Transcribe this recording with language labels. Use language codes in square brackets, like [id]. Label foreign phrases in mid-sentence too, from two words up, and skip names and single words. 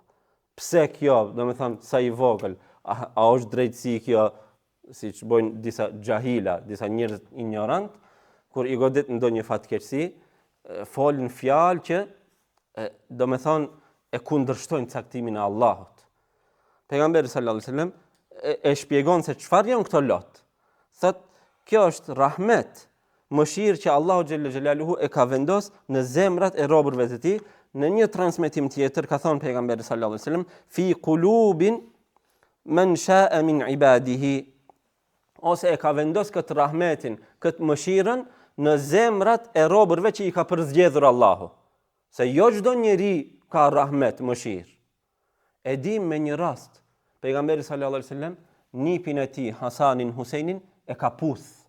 [sq] Pse kjo, do me thënë sa i vogël, a është drejtësi kjo, siç bojnë disa xahila, disa njerëz ignorant, kur i godet ndonjë fatkeqësi, folën fjalë që do me thonë e kundërshtojnë caktimin e Allahut. Pejgamberi [ar] صلى الله عليه وسلم [sq] e shpjegon se çfarë janë këto lot. Thot, kjo është rahmet, mëshirë që Allahu [ar] جل جلاله [sq] e ka vendos në zemrat e robërve të tij. Në një transmetim tjetër ka thonë pejgamberi [ar] صلى الله عليه وسلم في قلوب من شاء من عباده, [sq] ose e ka vendos këtë rahmetin, këtë mëshirën në zemrat e robërve që i ka përzgjedhur Allahu. Se jo çdo njeri ka rahmet, mëshirë. E dim me një rast, pejgamberi [ar] صلى الله عليه وسلم [sq] nipin e tij Hasanin Husejnin e ka puth.